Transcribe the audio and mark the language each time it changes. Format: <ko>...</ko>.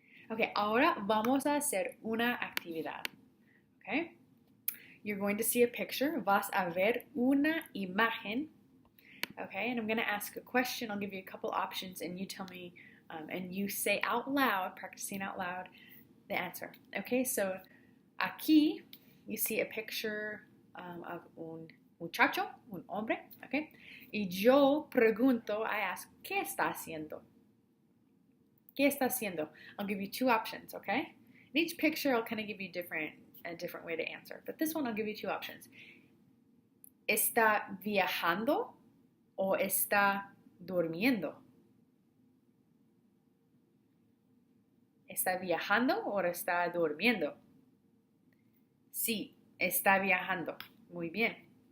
<es>Okay, ahora vamos a hacer una actividad.</es> <en>Okay? You're going to see a picture.</en> <es>Vas a ver una imagen.</es> <en>Okay, and I'm going to ask a question. I'll give you a couple options, and you tell me, and you say out loud, practicing out loud, the answer. Okay, so aquí you see a picture of</en> <es>un muchacho, un hombre. Okay, y yo pregunto,</es> <en>I ask,</en> <es>¿qué está haciendo? ¿Qué está haciendo?</es> <en>I'll give you two options. Okay, in each picture I'll kind of give you a different way to answer, but this one I'll give you two options.</en> <es>¿Está viajando o está durmiendo? ¿Está viajando o está durmiendo? Sí, está viajando. Muy bien.</es>